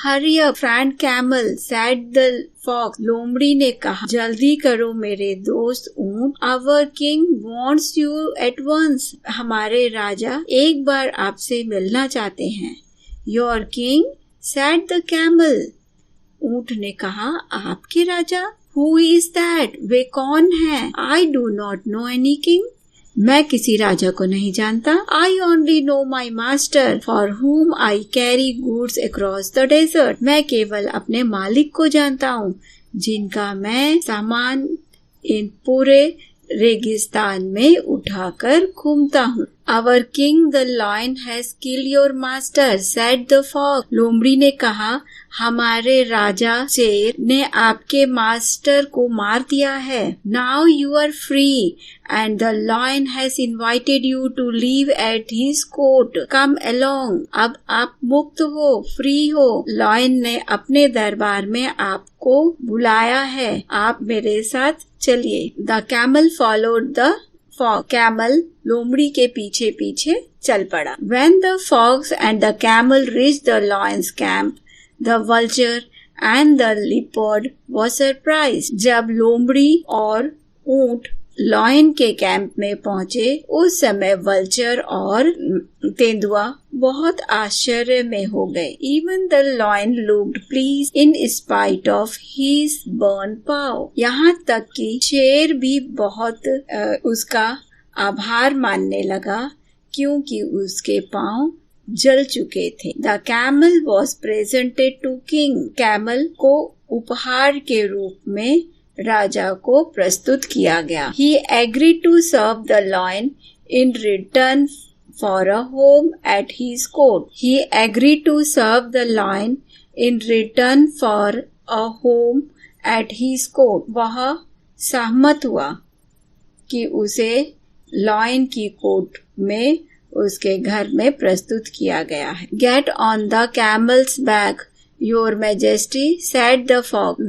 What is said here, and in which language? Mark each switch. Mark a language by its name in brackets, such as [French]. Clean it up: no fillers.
[English] Hurry up, friend camel, said the fox. [Hindi] लोमड़ी ने कहा, जल्दी करो मेरे दोस्त ऊंट. [English] Our king wants you at once. [Hindi] हमारे राजा एक बार आपसे मिलना चाहते हैं. [English] Your king, said the camel. [Hindi] ऊंट ने कहा, आपके राजा? [English] Who is that? [Hindi] वे कौन हैं? [English] I do not know any king. [Hindi] मैं किसी राजा को नहीं जानता. [English] I only know my master, for whom I carry goods across the desert. [Hindi] मैं केवल अपने मालिक को जानता हूँ, जिनका मैं सामान इन पूरे रेगिस्तान में उठाकर घूमता हूँ. [English] Our king the lion has killed your master, said the fox. [Hindi] लोमड़ी ने कहा, हमारे राजा शेर ने आपके मास्टर को मार दिया है. [English] Now you are free and the lion has invited you to live at his court. Come along. [Hindi] अब आप मुक्त हो, फ्री हो. lion ने अपने दरबार में आपको बुलाया है. आप मेरे साथ चलिए. [English] The camel followed the fox. [Hindi] Camel लोमड़ी के पीछे पीछे चल पड़ा. [English] When the fox and the camel reached the lion's camp, the vulture and the leopard was surprised. [Hindi] जब लोमड़ी और ऊंट लॉयन के कैंप में पहुंचे, उस समय वल्चर और तेंदुआ बहुत आश्चर्य में हो गए. [English] Even the lion looked pleased in spite of his burned paw. [Hindi] यहाँ तक कि शेर भी बहुत उसका आभार मानने लगा क्योंकि उसके पांव जल चुके थे. [English] The camel was presented to king. [Hindi] Camel को उपहार के रूप में राजा को प्रस्तुत किया गया. [English] He agreed to serve the lion in return for a home at his court. He agreed to serve the lion in return for a home at his court. [Hindi] वह सहमत हुआ कि उसे लॉयन की कोर्ट में उसके घर में प्रस्तुत किया गया है. [English] Get on the camel's back, Your Majesty, said the fox.